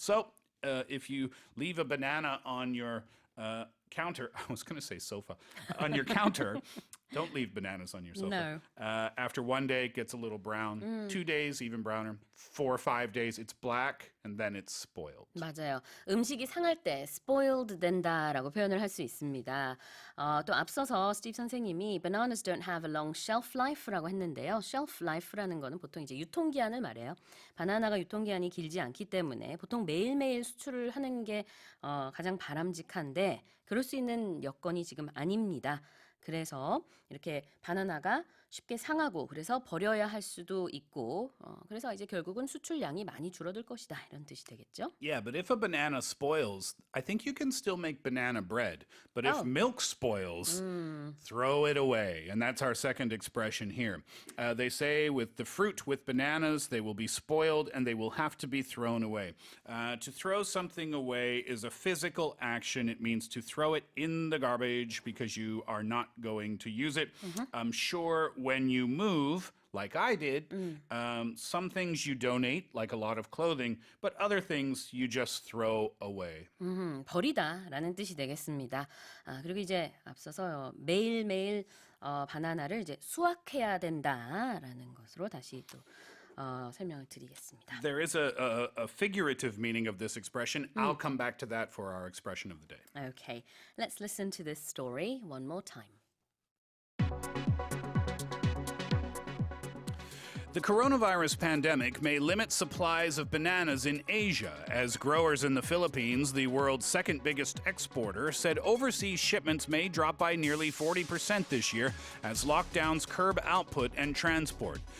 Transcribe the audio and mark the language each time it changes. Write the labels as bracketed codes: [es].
[en] So if you leave a banana on your counter, I was going to say sofa, on your counter, don't leave bananas on your sofa. No. After 1 day, it gets a little brown. 2 days, even browner. 4 or 5 days, it's black, and then it's spoiled. [ko] 맞아요. 음식이 상할 때 spoiled 된다라고 표현을 할 수 있습니다. 또 앞서서 스티브 선생님이 [en] bananas don't have a long shelf life [ko] 라고 했는데요. shelf life라는 거는 보통 이제 유통기한을 말해요. 바나나가 유통기한이 길지 않기 때문에 보통 매일매일 수출을 하는 게 가장 바람직한데 그럴 수 있는 여건이 지금 아닙니다. 그래서 이렇게 바나나가 쉽게 상하고 그래서 버려야 할 수도 있고 그래서 이제 결국은 수출량이 많이 줄어들 것이다 이런 뜻이 되겠죠? [en] Yeah, but if a banana spoils, I think you can still make banana bread. But if milk spoils, throw it away. And that's our second expression here. They say with the fruit, with bananas, they will be spoiled and they will have to be thrown away. To throw something away is a physical action. It means to throw it in the garbage because you are not going to use it. I'm sure when you move, like I did, some things you donate, like a lot of clothing, but other things you just throw away. [ko] 버리다라는 뜻이 되겠습니다. 그리고 이제 앞서서 매일매일 바나나를 이제 수확해야 된다라는 것으로 다시 또 설명을 드리겠습니다. [en] There is a figurative meaning of this expression. I'll come back to that for our expression of the day. Okay, let's listen to this story one more time. The coronavirus pandemic may limit supplies of bananas in Asia, as growers in the Philippines, the world's second biggest exporter, said overseas shipments may drop by nearly 40% this year as lockdowns curb output and transport.